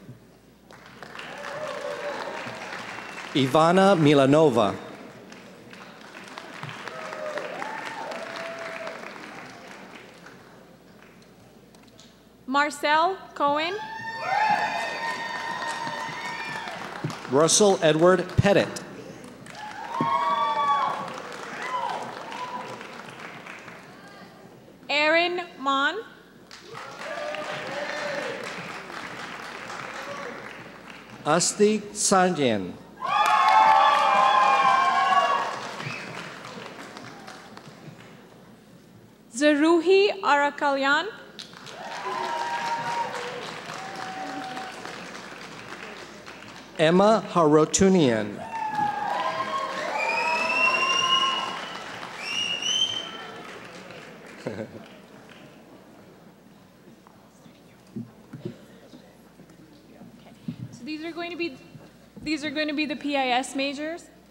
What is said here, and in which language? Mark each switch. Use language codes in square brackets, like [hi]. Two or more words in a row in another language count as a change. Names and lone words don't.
[en] Ivana Milanova. Marcel Cohen, Russell Edward Pettit. Aaron Mon, Asti Sanjan. Zeruhi Arakalyan, Emma Harotunian. So these are going to be the PIS majors.